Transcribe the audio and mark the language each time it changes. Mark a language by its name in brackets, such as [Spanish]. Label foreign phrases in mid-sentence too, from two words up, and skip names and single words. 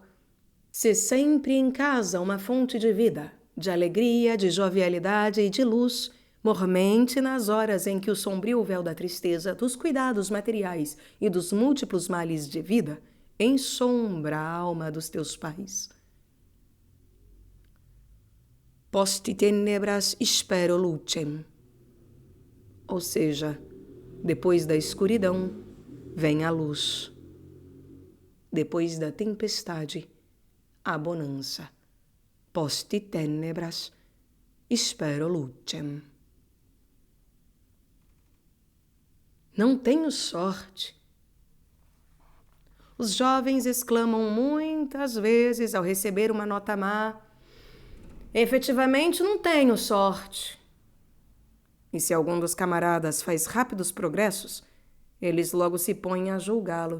[Portuguese] Se sempre em casa uma fonte de vida, de alegria, de jovialidade e de luz, mormente nas horas em que o sombrio véu da tristeza, dos cuidados materiais e dos múltiplos males de vida ensombra a alma dos teus pais. [Latin] Post tenebras spero lucem. [Portuguese] Ou seja, depois da escuridão, vem a luz. Depois da tempestade, a bonança. [Latin] Post tenebras, spero lucem. [Portuguese] Não tenho sorte. Os jovens exclamam muitas vezes ao receber uma nota má: efetivamente não tenho sorte. E se algum dos camaradas faz rápidos progressos, eles logo se põem a julgá-lo.